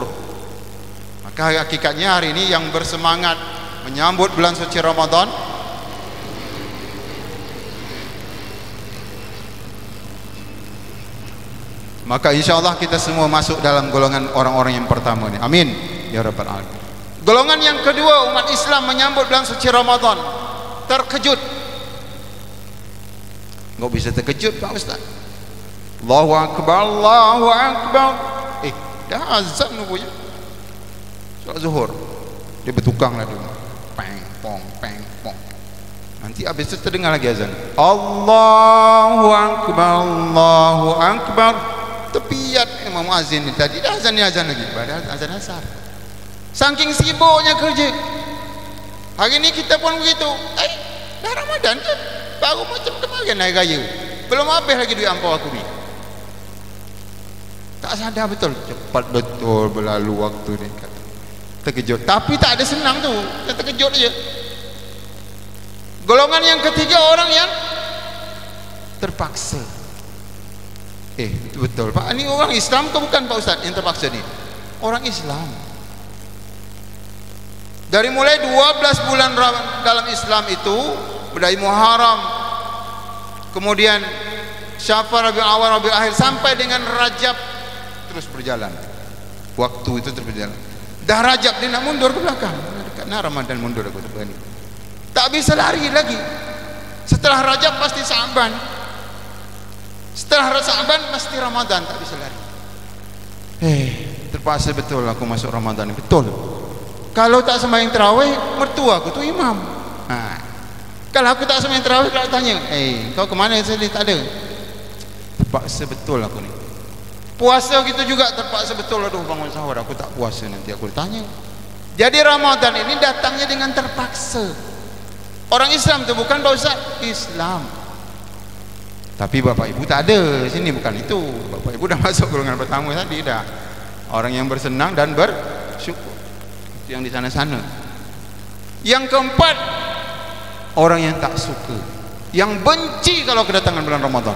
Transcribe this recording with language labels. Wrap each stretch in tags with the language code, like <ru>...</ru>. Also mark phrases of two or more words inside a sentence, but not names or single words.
<ms>Maka hakikatnya hari ini yang bersemangat menyambut bulan suci Ramadan, maka</ms> <ar>إن شاء الله</ar> <ms>kita semua masuk dalam golongan orang-orang yang pertama ini.</ms> <ar>آمين يا رب العالمين.</ar> <ms>Golongan yang kedua, umat Islam menyambut bulan suci Ramadan terkejut. Enggak bisa terkejut Pak Ustaz.</ms> <ar>الله أكبر، الله أكبر.</ar> <ms>Dah azan rupanya. Solat zuhur. Dia bertukang lah dulu. Peng pong peng pong. Nanti habis itu terdengar lagi azan.</ms> <ar>الله أكبر، الله أكبر.</ar> <ms>Tepiat Imam Muazzin ni tadi dah azan lagi. Padahal azan asar. Saking sibuknya kerja. Hari ni kita pun begitu. Dah Ramadan kan? Baru macam kemarin hari raya. Belum habis lagi duit ampau aku ni. Tak sadar betul. Cepat betul berlalu waktu ni. Terkejut. Tapi tak ada senang tu. Dia terkejut aja. Golongan yang ketiga, orang yang terpaksa. Betul Pak. Ini orang Islam ke bukan Pak Ustaz yang terpaksa ni? Orang Islam. Dari mulai 12 bulan dalam Islam itu, dari Muharram, kemudian Syafar, Rabiul Awal, Rabiul Akhir, sampai dengan Rajab, terus berjalan. Waktu itu terus berjalan. Dah Rajab dia nak mundur ke belakang. Karena Ramadan mundur aku tak berani. Tak bisa lari lagi. Setelah Rajab pasti Sa'ban. Setelah Sa'ban pasti Ramadan, tak bisa lari. Terpaksa betul aku masuk Ramadan. Betul. Kalau tak sembahyang tarawih, mertua aku tu imam. Kalau aku tak sembahyang tarawih, kalau tanya, kau ke mana tadi? Tak ada. Terpaksa betul aku ni. Puasa gitu juga terpaksa betul. Aduh bangun sahur aku tak puasa, nanti aku ditanya. Jadi Ramadan ini datangnya dengan terpaksa. Orang Islam tu bukan Pak Ustaz, Islam. Tapi bapak ibu tak ada sini, bukan itu. Bapak ibu dah masuk golongan pertama tadi dah. Orang yang bersenang dan bersyukur. Itu yang di sana-sana. Yang keempat, orang yang tak suka, yang benci kalau kedatangan bulan Ramadan.</ms>